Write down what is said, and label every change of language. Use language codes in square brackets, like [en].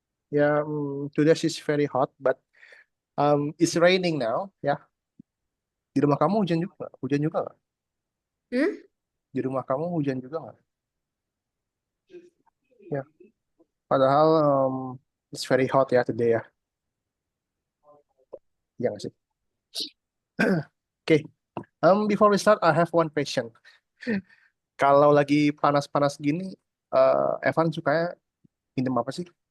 [en] Ya, today is very hot, but it's raining now. [id] Ya, di rumah kamu hujan juga nggak? Hujan juga nggak? Hmm? Di rumah kamu hujan juga nggak? Ya, padahal [en] it's very hot [id] ya today ya. Ya nggak sih? [en] Oke. Before we start, I have one question. [id] Kalau lagi panas-panas gini, Evan sukanya minum apa sih?